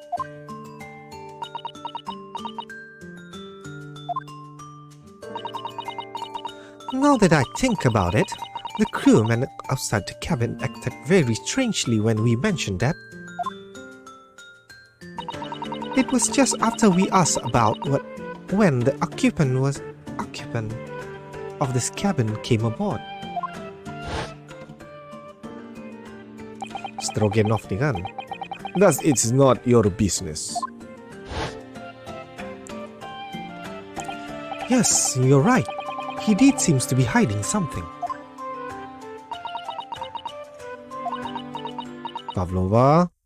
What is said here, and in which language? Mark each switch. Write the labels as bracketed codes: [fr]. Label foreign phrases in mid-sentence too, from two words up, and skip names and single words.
[en] Now that I think about it, the crewmen outside the cabin acted very strangely when we mentioned that. It was just after we asked about when the occupant of this cabin came aboard. Stroganov ni kan? Thus it's not your business. Yes, you're right. He did seems to be hiding something. Pavlova.